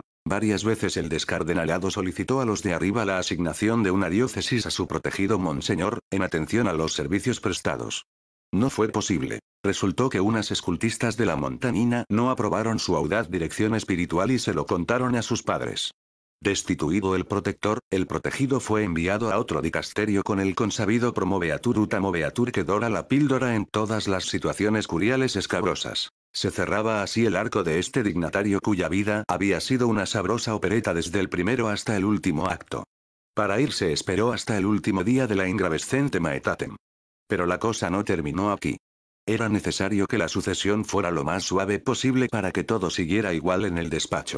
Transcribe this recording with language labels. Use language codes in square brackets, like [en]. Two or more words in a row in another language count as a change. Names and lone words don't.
[es] Varias veces el descardenalado solicitó a los de arriba la asignación de una diócesis a su protegido monseñor, en atención a los servicios prestados. No fue posible. Resultó que unas escultistas de la montanina no aprobaron su audaz dirección espiritual y se lo contaron a sus padres. Destituido el protector, el protegido fue enviado a otro dicasterio con el consabido [la] promoveatur ut amoveatur [es] que dora la píldora en todas las situaciones curiales escabrosas. Se cerraba así el arco de este dignatario cuya vida había sido una sabrosa opereta desde el primero hasta el último acto. Para irse esperó hasta el último día de la [la] ingravescente Maetatem. [es] Pero la cosa no terminó aquí. Era necesario que la sucesión fuera lo más suave posible para que todo siguiera igual en el despacho.